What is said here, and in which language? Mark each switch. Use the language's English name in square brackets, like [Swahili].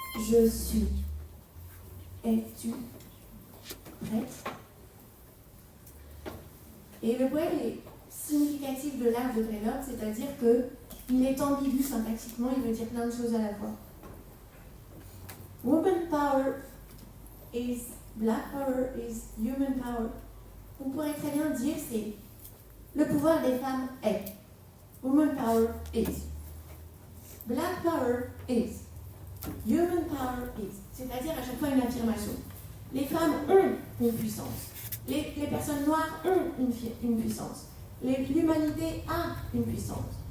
[French] Je suis. Es-tu prête? Et le poème est significatif de l'art de Taylor, c'est-à-dire qu'il est ambigu syntaxiquement, il veut dire plein de choses à la fois. [English] Woman power is black power is human power. [French] On pourrait très bien dire c'est le pouvoir des femmes est. [English] Woman power is. Black power is. Human power is. [French] C'est-à-dire à chaque fois une affirmation. Les femmes ont une puissance. Les personnes noires ont une puissance. L'humanité a une puissance.